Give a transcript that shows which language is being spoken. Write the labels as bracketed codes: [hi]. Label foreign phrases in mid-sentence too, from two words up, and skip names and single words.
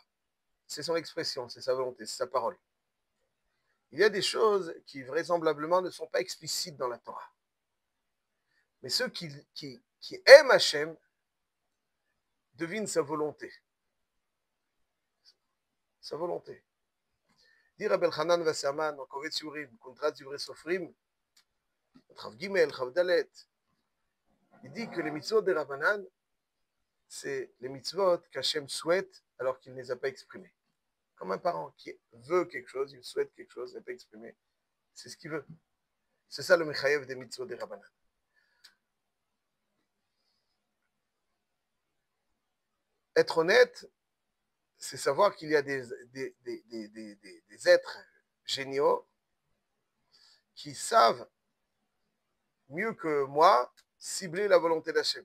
[fr] C'est son expression, c'est sa volonté, c'est sa parole. Il y a des choses qui vraisemblablement ne sont pas explicites dans la Torah. Mais ceux qui aiment Hachem devinent sa volonté. Sa volonté. Dit Rabbi Elchanan Wasserman dans Kovetz Yurim, Kontrat Divrei Sofrim, Chav Gimel, Chav Dalet, il dit que les mitzvot de Rabbanan, c'est les mitzvot qu'Hachem souhaite alors qu'il ne les a pas exprimés. Comme un parent qui veut quelque chose, il souhaite quelque chose, il n'a pas exprimé. C'est ce qu'il veut. C'est ça le mechayev des mitzvot des Rabbanan. Être honnête, c'est savoir qu'il y a des êtres géniaux qui savent mieux que moi cibler la volonté d'Hachem.